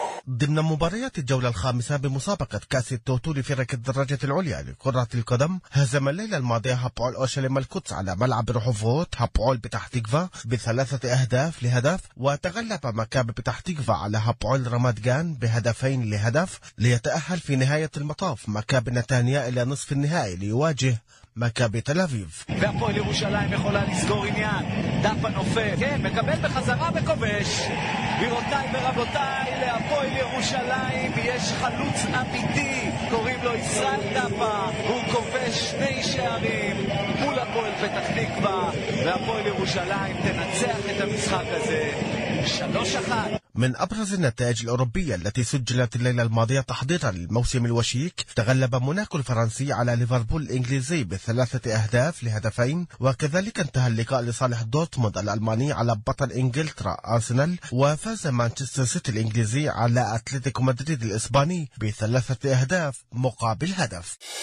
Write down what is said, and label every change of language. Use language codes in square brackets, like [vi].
[ar] ضمن مباريات الجولة الخامسة بمسابقة كأس التوتو لفرق الدرجة العليا لكرة القدم، هزم الليلة الماضية هابؤل أورشليم القدس على ملعب رحوفوت هابؤل بتحتيكفا بثلاثة أهداف لهدف، وتغلب مكابي بتحتيكفا على هابؤل رمات جان بهدفين لهدف ليتأهل في نهاية المطاف مكابي نتانيا إلى نصف النهائي ليواجه מכבי תל אביב. [he] והפועל ירושלים יכולה לסגור עניין. דף הנופף, כן, מקבל בחזרה וכובש. גבירותיי ורבותיי, להפועל ירושלים יש חלוץ אמיתי, קוראים לו ישראל דפה. הוא כובש שני שערים מול הפועל פתח תקווה, והפועל ירושלים תנצח את המשחק הזה 3-1. [ar] من أبرز النتائج الأوروبية التي سجلت الليلة الماضية تحضيرا للموسم الوشيك، تغلب موناكو الفرنسي على ليفربول الإنجليزي بثلاثة أهداف لهدفين، وكذلك انتهى اللقاء لصالح دورتموند الألماني على بطل إنجلترا أرسنال، وفاز مانشستر سيتي الإنجليزي على أتلتيكو مدريد الإسباني بثلاثة أهداف مقابل هدف.